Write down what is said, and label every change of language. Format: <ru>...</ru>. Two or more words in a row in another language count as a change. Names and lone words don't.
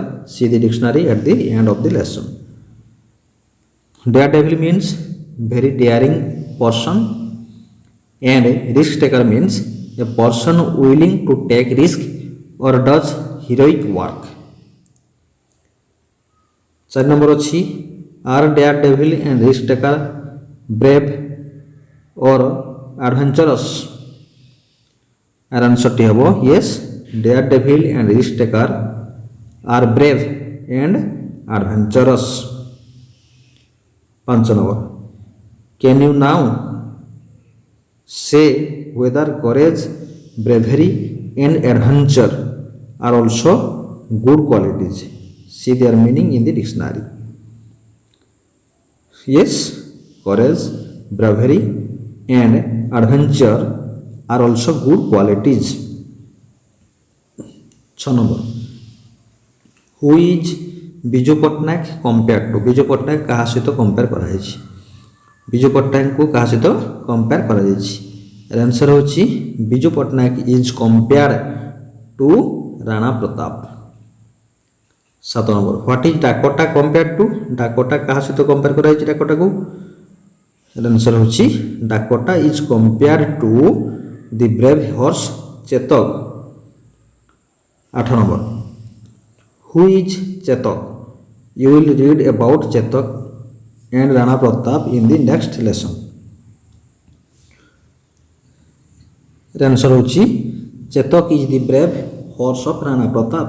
<en>See the dictionary at the end of the lesson. Daredevil means very daring person and risk taker means a person willing to take risk or does heroic work. 4 number ଅଛି are daredevil and risk taker brave or adventurous? answer</en> <or>ଟି ହେବ</or> <en>yes, daredevil and risk taker are brave and adventurous. 5 number, can you now say whether courage, bravery and adventure are also good qualities? See their meaning in the dictionary. Yes, courage, bravery and adventure are also good qualities. 6 number, who is ବିଜୁ ପଟ୍ଟନାୟକ compare to?</en> <or>ବିଜୁ ପଟ୍ଟନାୟକ କାହା ସହିତ କମ୍ପେୟାର କରାଯାଇଛି? ବିଜୁ ପଟ୍ଟନାୟକଙ୍କୁ କାହା ସହିତ କମ୍ପେୟାର କରାଯାଇଛି?</or> <en>ଆନ୍ସର ହେଉଛି ବିଜୁ ପଟ୍ଟନାୟକ is compared to ରାଣା ପ୍ରତାପ। 7 number, what is Dakota compared to?</en> <or>ଡାକୋଟା କାହା ସହିତ କମ୍ପେୟାର କରାଯାଇଛି?</or> <en>ଡାକୋଟାକୁ ଆନ୍ସର ହେଉଛି Dakota is compared to the brave horse Chetak. 8 ନମ୍ବର, who is Chetak? You will read about Chetak and Rana Pratap in the next lesson. The answer is Chetak is the brave horse of Rana Pratap.</en>